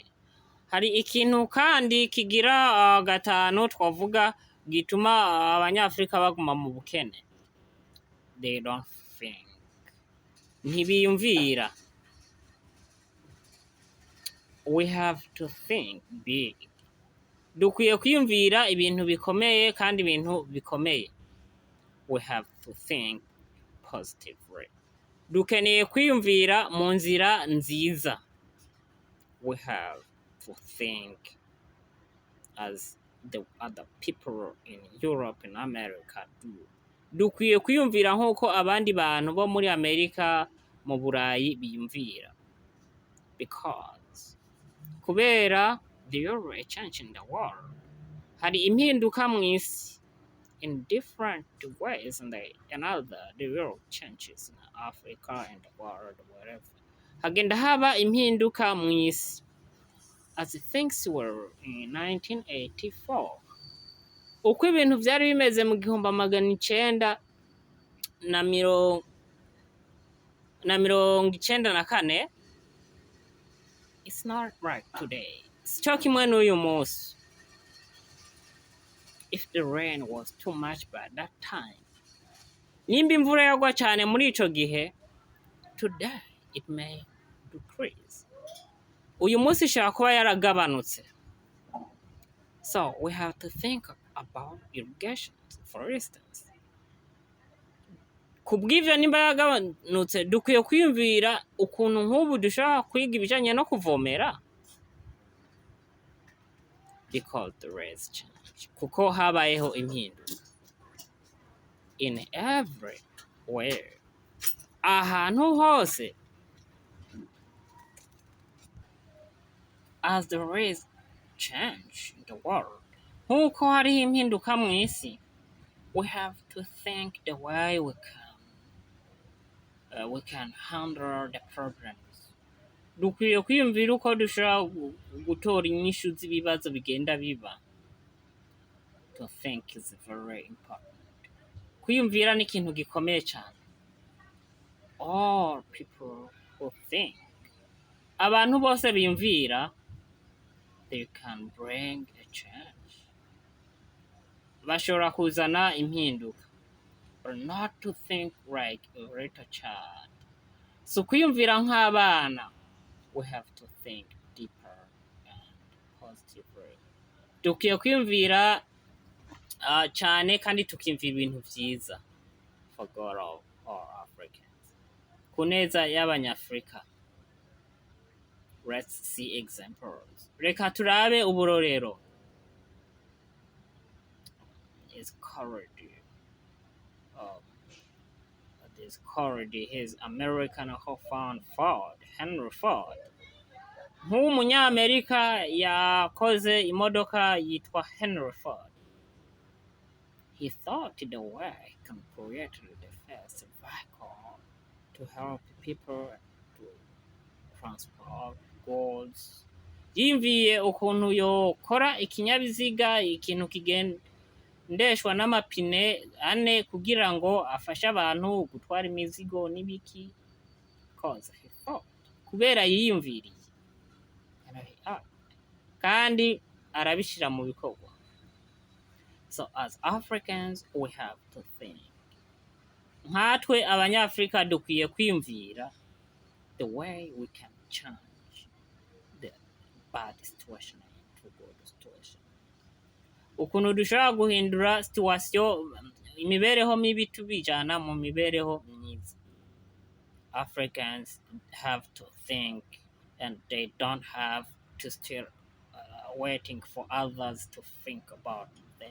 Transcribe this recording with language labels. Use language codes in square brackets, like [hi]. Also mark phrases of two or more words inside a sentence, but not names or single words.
[rn] Hari ikintu kandi kigira gatanu twavuga gituma abanyafrika baguma mu bukene. [en] They don't think. Ntibiyumvira. We have to think big. [rn] Dukwiye kwiyumvira ibintu bikomeye kandi ibintu bikomeye. [en] We have to think positively. [rn] Dukeneye kwiyumvira mu nzira nziza. [en] We have to think as the other people in Europe and America do. [rn] Dukwiye kwiyumvira nk'uko abandi bantu bo muri Amerika mu Burayi biyumvira. [en] Because kubera there is a change in the world. [rn] Hari impinduka mu isi [en] in different ways, and the world changes in Africa and the world, wherever. [rn] Hagenda haba impinduka mu isi. [en] As things were in 1984. [rn] Uko ibintu byari bimeze mu 1994, [en] it's not like today. [rn] Cyo kimwe n'uyu munsi. [en] If the rain was too much by that time, [rn] nimba imvura yagwa cyane muri ico gihe, [en] today it may decrease. [rn] Uyu munsi ishobora kuba yaragabanutse. [en] So we have to think about irrigation, for instance. [rn] Kubw'ivyo nimba yagabanutse, dukwiye kwiyumvira ukuntu nk'ubu dushobora kwiga ibijanye no kuvomera. [en] Because the rains change. [rn] Kuko habayeho impinduka. [en] In everywhere. [rn] Ahantu hose. [en] As the rains change in the world. [rn] Nkuko hariho impinduka mw'isi. [en] We have to think the way we can handle the problems. [rn] Dukwiye kwiyumvira uko dushobora gutora inyishu z'ibibazo bigenda biba. [en] To think is very important. [rn] Kwiyumvira ni ikintu gikomeye cyane. [en] All people who think. [rn] Abantu bose biyumvira, [en] they can bring a change. [rn] Bashobora kuzana impinduka. [en] Or not to think like a little child. [rn] So kwiyumvira nk'abana, [en] we have to think deeper and positively. [rn] Dukwiye kwiyumvira cyane kandi tukimvira ibintu byiza [en] for God of all Africans. [rn] Kuneza y'Abanyafrika. [en] Let's see examples. [rn] Reka turabe uburorero. [en] Is courage. This courage is American who found Ford, Henry Ford. [rn] Nk'umunyamerika yakoze imodoka yitwa Henry Ford. [en] He thought the way can create the first vehicle to help people to transport goods. [rn] Yimviye ukuntu yokora ikinyabiziga ikintu kigendeshwa n'amapine ane kugira ngo afashe abantu gutwara imizigo n'ibiki. [en] Cause he thought. [rn] Kubera yiyumviriye. Kandi arabishira mu bikorwa. [en] So as Africans we have to think. [rn] Nkatwe Abanyafrika dukwiye kwiyumvira [en] the way we can change the bad situation to good situation. [rn] Ukuntu dushobora guhindura situation imibereho mibi tubijana mu mibereho myiza. [en] Africans have to think and they don't have to still waiting for others to think about them.